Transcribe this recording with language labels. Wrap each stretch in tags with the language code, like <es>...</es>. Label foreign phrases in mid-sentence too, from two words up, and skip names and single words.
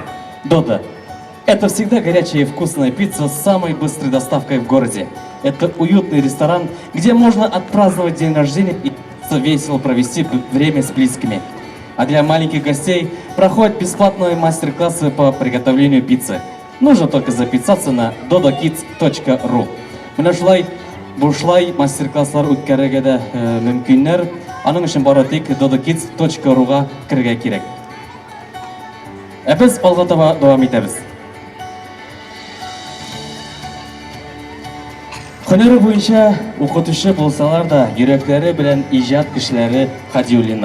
<ru>Додо – это всегда горячая и вкусная пицца с самой быстрой доставкой в городе. Это уютный ресторан, где можно отпраздновать день рождения и весело провести время с близкими. А для маленьких гостей проходят бесплатные мастер-классы по приготовлению пиццы. Нужно только записаться на dodokids.ru.</ru> <tt>Менә шулай мастер-класслар үткәрергә дә мөмкиннәр. Аның өчен бары тик dodokids.ru-га кирергә кирәк. Без алга таба дәвам итәбез. Һөнәре буенча укытучы булсалар да, йөрәкләре белән иҗат кешеләре Хадиуллиннар.</tt>